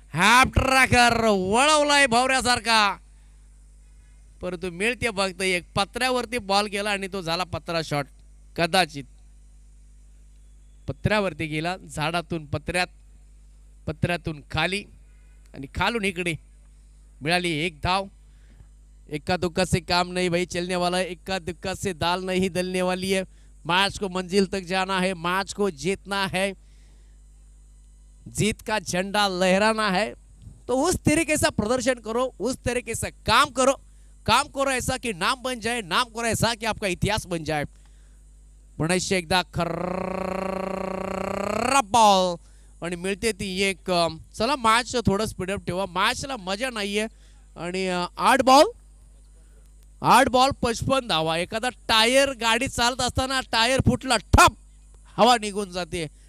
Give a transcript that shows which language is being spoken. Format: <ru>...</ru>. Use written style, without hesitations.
<mr>हॅप tracker वळवलाय भवऱ्यासारखा, परंतु मिळते फक्त एक. पत्र्यावरती बॉल गेला आणि तो झाला पत्रा शॉट. कदाचित पत्र्यावरती गेला, झाडातून पत्र्यात, पत्र्यातून खाली आणि खालून इकडे. मिळाली एक धाव.</mr> <hi>इक्का दुक्का से काम नहीं भाई चलने वाला है, इक्का दुक्का से दाल नहीं दलने वाली है. मैच को मंजिल तक जाना है, मैच को जीतना है, जीत का झंडा लहराना है. तो उस तरीके से प्रदर्शन करो, उस तरीके से काम करो. काम करो ऐसा कि नाम बन जाए, नाम करो ऐसा कि आपका इतिहास बन जाए.</hi> <mr>पुन्हा एकदा खर्रा बॉल आणि मिळते ती एक. चला मॅच थोडं स्पीडअप ठेवा, मॅचला मजा नाहीये. आणि 8 बॉल 55 धावा. एखादा टायर गाडी चालत असताना टायर फुटला, ठप हवा निघून जाते.</mr>